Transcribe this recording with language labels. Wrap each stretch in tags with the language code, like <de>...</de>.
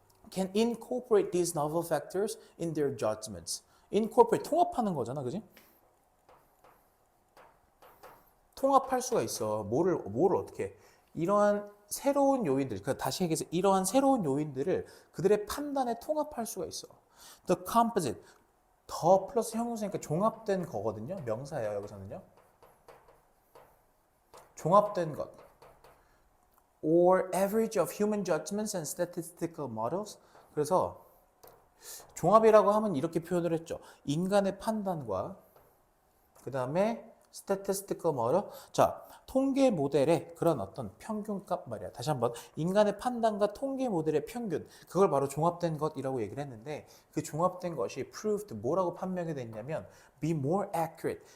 <en>Can incorporate these novel factors in their judgments.</en> <ko>Incorporate, 통합하는 거잖아, 그지? 통합할 수가 있어. 뭐를 어떻게? 이러한 새로운 요인들, 그러니까 다시 얘기해서 이러한 새로운 요인들을 그들의 판단에 통합할 수가 있어. The composite, 더 플러스 형용사니까 종합된 거거든요. 명사예요, 여기서는요. 종합된 것.</ko> <en>Or average of human judgments and statistical models. 그래서</en> <ko>종합이라고 하면 이렇게 표현을 했죠. 인간의 판단과 그 다음에 statistical model. 자, 통계 모델의 그런 어떤 평균값 말이야. 다시 한번 인간의 판단과 통계 모델의 평균. 그걸 바로 종합된 것이라고 얘기를 했는데 그 종합된 것이 proved 뭐라고 판명이 됐냐면 be more accurate.</ko>